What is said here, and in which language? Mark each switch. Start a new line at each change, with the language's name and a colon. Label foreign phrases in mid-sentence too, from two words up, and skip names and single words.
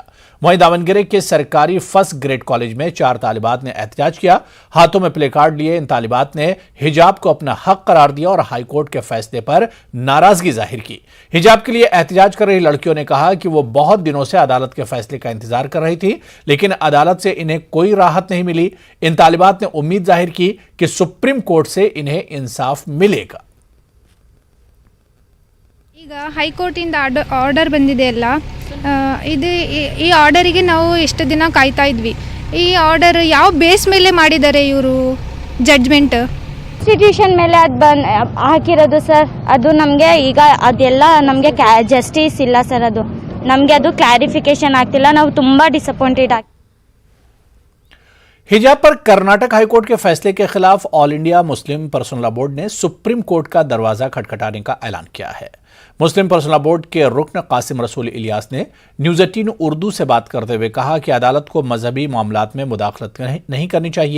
Urdu: وہیں داونگیرے کے سرکاری
English: first grade college
Urdu: میں 4 طالبات نے احتجاج کیا، ہاتھوں میں
English: placard
Urdu: لیے ان طالبات نے حجاب کو اپنا حق قرار دیا اور ہائی کورٹ کے فیصلے پر ناراضگی ظاہر کی. حجاب کے لیے احتجاج کر رہی لڑکیوں نے کہا کہ وہ بہت دنوں سے عدالت کے فیصلے کا انتظار کر رہی تھی، لیکن عدالت سے انہیں کوئی راحت نہیں ملی. ان طالبات نے امید ظاہر کی کہ سپریم کورٹ سے انہیں انصاف ملے گا.
Kannada: ಈಗ ಹೈಕೋರ್ಟಿಂದ ಆರ್ಡರ್ ಬಂದಿದೆ ಅಲ್ಲ, ಈ ಆರ್ಡರಿಗೆ ನಾವು ಎಷ್ಟು ದಿನ ಕಾಯ್ತಾ ಇದ್ವಿ. ಈ ಆರ್ಡರ್ ಯಾವ ಬೇಸ್ ಮೇಲೆ ಮಾಡಿದ್ದಾರೆ ಇವರು ಜಡ್ಜ್ಮೆಂಟ್? ಕಾನ್ಸ್ಟಿಟ್ಯೂಷನ್ ಮೇಲೆ ಅದು ಹಾಕಿರೋದು ಸರ್. ಅದು ನಮಗೆ ಈಗ ಅದೆಲ್ಲ ನಮಗೆ ಜಸ್ಟಿಸ್ ಇಲ್ಲ ಸರ್. ಅದು ನಮಗೆ ಅದು ಕ್ಲಾರಿಫಿಕೇಶನ್ ಆಗ್ತಿಲ್ಲ. ನಾವು ತುಂಬ ಡಿಸಪಾಯಿಂಟೆಡ್ ಆಗ್ತೀವಿ।
Urdu: حجاب پر کرناٹک ہائی کورٹ کے فیصلے کے خلاف آل انڈیا مسلم پرسنل لا بورڈ نے سپریم کورٹ کا دروازہ کھٹکھٹانے کا اعلان کیا ہے. مسلم پرسنل لا بورڈ کے رکن قاسم رسول الیاس نے نیوز 18 اردو سے بات کرتے ہوئے کہا کہ عدالت کو مذہبی معاملات میں مداخلت نہیں کرنی چاہیے.